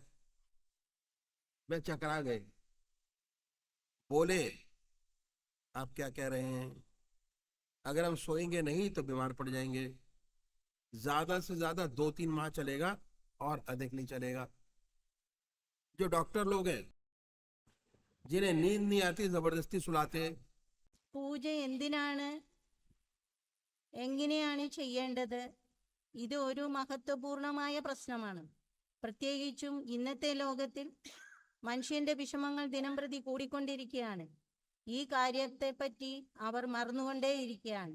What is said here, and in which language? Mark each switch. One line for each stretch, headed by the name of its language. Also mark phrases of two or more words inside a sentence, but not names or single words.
Hindi: वे चकरा गए, बोले आप क्या कह रहे हैं, अगर हम सोएंगे नहीं तो बीमार पड़ जाएंगे, ज्यादा से ज्यादा 2-3 माह चलेगा और अधिक नहीं चलेगा। जो डॉक्टर लोग हैं जिन्हें नींद नहीं आती जबरदस्ती सुलाते।
Malayalam: പൂജ എന്തിനാണ്, എങ്ങനെയാണ് ചെയ്യേണ്ടത്? ഇത് ഒരു മഹത്വപൂർണമായ പ്രശ്നമാണ്. പ്രത്യേകിച്ചും ഇന്നത്തെ ലോകത്തിൽ മനുഷ്യന്റെ വിഷമങ്ങൾ ദിനംപ്രതി കൂടിക്കൊണ്ടിരിക്കുകയാണ്. ഈ കാര്യത്തെപ്പറ്റി അവർ മറന്നുകൊണ്ടേയിരിക്കുകയാണ്.